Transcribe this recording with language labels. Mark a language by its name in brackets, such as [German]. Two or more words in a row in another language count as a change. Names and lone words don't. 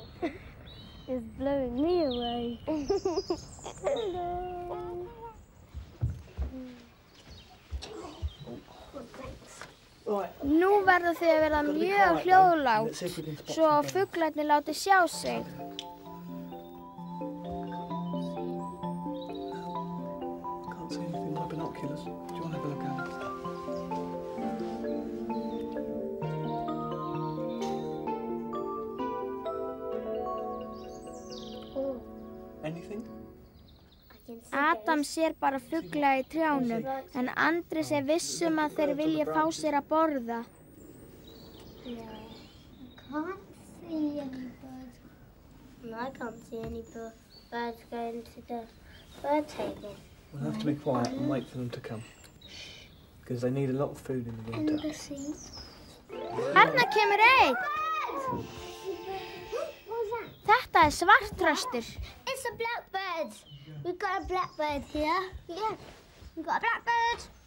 [English] It's blowing me away. Hello. Right. [Icelandic] Nú verða þau að verða mjög hljóðlátt, svo fuglarnir láti sjá sig. [English] Can't see anything with my binoculars. Do you want to have a look at it? Anything? [Icelandic] Adam sér bara fugla í trjánum, en Andrés viss að þeir vilja fá sér að borða. [English] Can't see any birds. No, I can't see any birds going to the bird table. We'll have to be quiet and wait for them to come. Because they need a lot of food in the winter. [Icelandic] Þarna kemur einn. Þetta svartþröstur. [English] It's a blackbird. We've got a blackbird here. Yeah, we've got a blackbird.